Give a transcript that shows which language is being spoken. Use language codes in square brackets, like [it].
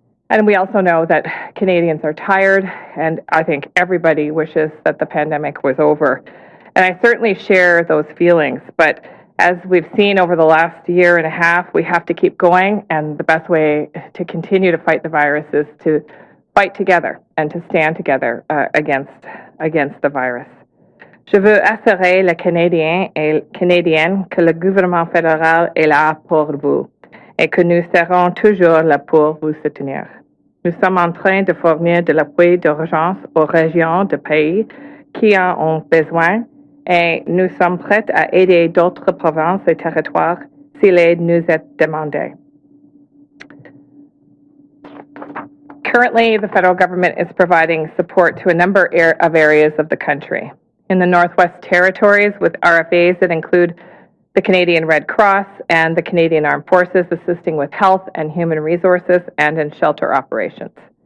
[en] And we also know that Canadians are tired, and I think everybody wishes that the pandemic was over. And I certainly share those feelings, but as we've seen over the last year and a half, we have to keep going, and the best way to continue to fight the virus is to fight together and to stand together against the virus. [fr] Je veux assurer les Canadiens et Canadiennes que le gouvernement fédéral est là pour vous et que nous serons toujours là pour vous soutenir. Nous sommes en train de fournir de l'appui d'urgence aux régions du pays qui en ont besoin et nous sommes prêts à aider d'autres provinces et territoires si l'aide nous est demandée. [en] Currently, the federal government is providing support to a number of areas of the country. In the Northwest Territories, with RFAs that include the Canadian Red Cross and the Canadian Armed Forces assisting with health and human resources and in shelter operations.